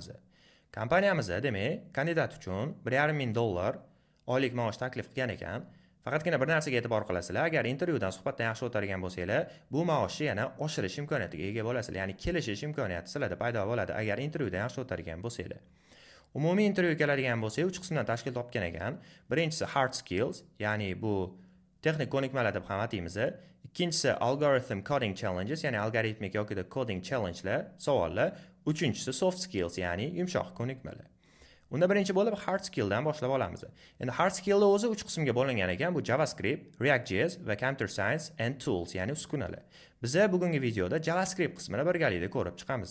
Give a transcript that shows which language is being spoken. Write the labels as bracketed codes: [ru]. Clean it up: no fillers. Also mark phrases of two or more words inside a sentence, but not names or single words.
[uz] Kompaniyamiz demak, kandidat uchun $1,500 oylik maosh taklif qilgan ekan. Faqatgina bir narsaga e'tibor qilasizlar, agar intervyudan suhbatdan yaxshi o'tadigan bo'lsanglar, bu maoshni yana oshirish imkoniyatiga ega bo'lasizlar, ya'ni kelishish imkoniyati sizlarda paydo bo'ladi agar intervyudan yaxshi o'tadigan bo'lsanglar. Umumiy intervyu keladigan bo'lsa, 3 qismdan tashkil topgan ekan. Birinchisi [en] hard skills, [uz] ya'ni bu texnik ko'nikmalar deb ham ataymiz. Ikkinchisi [en] algorithm coding challenges, [uz] ya'ni algoritmik yoki [en] coding challengelar, [uz] savollar. Uchinchisi [en] soft skills, [uz] ya'ni yumshoq ko'nikmalar. Unda birinchi bo'lib [en] hard skilldan [uz] boshlab olamiz. Endi [en] hard skill [uz] o'zi 3 qismga bo'lingan ekan. Bu JavaScript, React.js va [en] Computer Science and Tools, [uz] ya'ni uskunalar. Biz bugungi videoda JavaScript qismini birgalikda ko'rib chiqamiz.